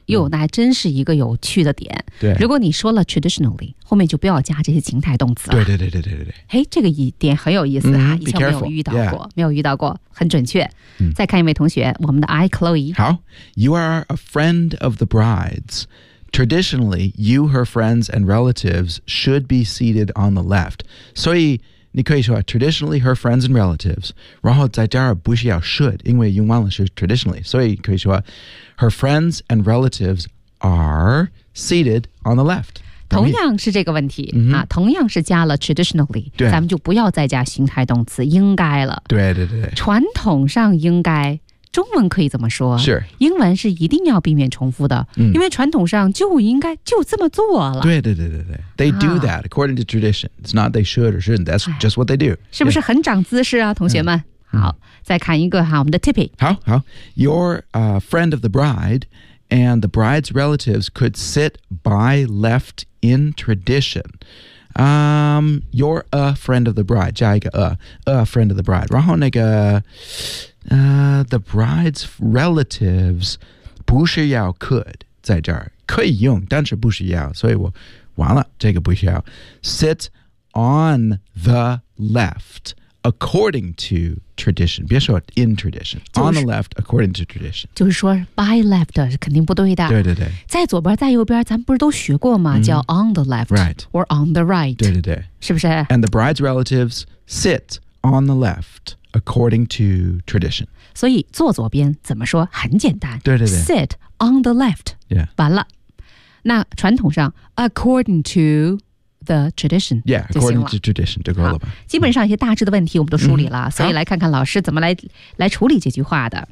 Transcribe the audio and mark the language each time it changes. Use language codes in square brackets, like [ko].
[zh] 哟，那还真是一个有趣的点。对。如果你说了 traditionally, 后面就不要加这些情态动词了。对对对对对对。嘿，这个一点很有意思啊、以前没有遇到过、没有遇到过，很准确。再看一位同学，我们的 I, Chloe。 [en] 好 ,You are a friend of the bride's. Traditionally, you, her friends, and relatives should be seated on the left. [zh] 所以你可以说 traditionally, [en] her friends and relatives. [zh] 然后在这儿不需要 should, 因为用完了是 traditionally. 所以可以说 [en] her friends and relatives are seated on the left. [zh] 同样是这个问题、同样是加了 traditionally, 咱们就不要再加形态动词应该了。对对对。传统上应该。中文可以怎么说是英文是一定要避免重复的、因为传统上就应该就这么做了对对对对对 [en] They do that according to tradition It's not they should or shouldn't That's just what they do [zh] 是不是很长姿势啊、同学们、好再看一个哈我们的 Tippy [en] 好好 You're a friend of the bride And the bride's relatives could sit by left in tradition You're a friend of the bride [zh] 加一个 [en] a friend of the bride 然后那个the bride's relatives 不需要 could [zh] 在这儿可以用但是不需要所以我完了，这个不需要。 [en] Sit on the left, according to tradition. [zh] 别说 [en] in tradition.、 [zh] 就是、 [en] on the left, according to tradition. [zh] 就是说 [en] by left [zh] 是肯定不对的。对对对。在左边在右边咱们不是都学过吗、 mm-hmm. 叫 [en] on the left. Right. Or on the right. [zh] 对对对。是不是 [en] And the bride's relatives sit on the left, according to tradition. [zh] 所以坐左边怎么说很简单。对对对。 [en] Sit on the left. Yeah. [zh] 完了。那传统上 [en] according to the tradition yeah according to tradition [zh] 就够了吧基本上一些大致的问题我们都梳理了、嗯、所以来看看老师怎么 来处理这句话的